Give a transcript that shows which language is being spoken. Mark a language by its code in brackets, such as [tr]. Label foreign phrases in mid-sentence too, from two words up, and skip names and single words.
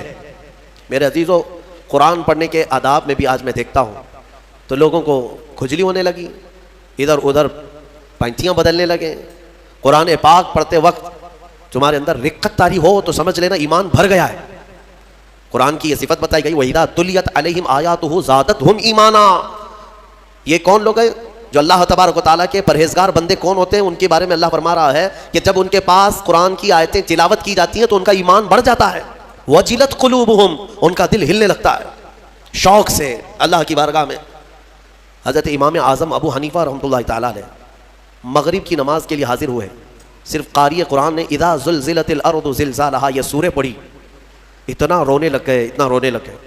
[hi] मेरे अजीज़ों, कुरान पढ़ने के आदाब में भी आज मैं देखता हूँ तो लोगों को खुजली होने लगी, इधर उधर पैंतियाँ बदलने लगे। कुरान पाक पढ़ते वक्त तुम्हारे अंदर रिक्कत तारी हो तो समझ लेना ईमान भर गया है। कुरान की ये सिफत बताई गई, [ar] وإذا تليت عليهم آياته زادتهم إيمانا. [hi] ये कौन लोग हैं जो [ar] الله تبارك وتعالى [hi] के परहेजगार बंदे कौन होते हैं? उनके बारे में अल्लाह फरमा रहा है कि जब उनके पास कुरान की आयतें तिलावत की जाती हैं तो उनका ईमान बढ़ जाता है। [ar] وجلت قلوبهم, [hi] उनका दिल हिलने लगता है शौक से अल्लाह की बारगाह में। हज़रत इमाम आज़म अबू हनीफा [ar] رحمة الله تعالى عليه [hi] मगरिब की नमाज के लिए हाजिर हुए, सिर्फ कारी कुरान ने [ar] إذا زلزلت الأرض زلزالها [hi] ये सूरह पढ़ी, इतना रोने लग गए, इतना रोने लग गए।